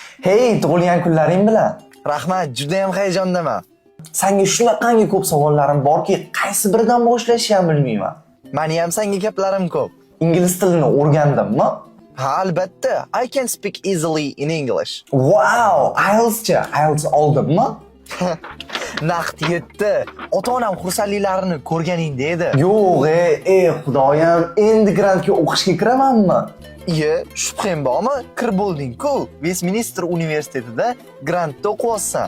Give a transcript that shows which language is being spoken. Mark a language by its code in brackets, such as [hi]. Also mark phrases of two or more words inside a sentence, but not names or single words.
[uz] Hey, tug'ilgan kunlaring bilan. Rahmat, juda ham hayajondaman. Senga shunaqangi ko'p savollarim borki, qaysi biridan boshlashni ham bilmayman. Meni ham senga gaplarim ko'p. Ingliz tilini o'rgandimmi? Ha, albatta. [en] I can speak easily in English. [uz] Wow, IELTS-chi? IELTS oldimmi? Naqd yetdi. Ota-onam xursandliklarini ko'rganingda edi. Yo'q, xudoyim, endi grantga o'qishga kiramanmi? Iye, shubhang bormi? Kir bo'lding-ku. Westminster universitetida grantda o'qiyapsan.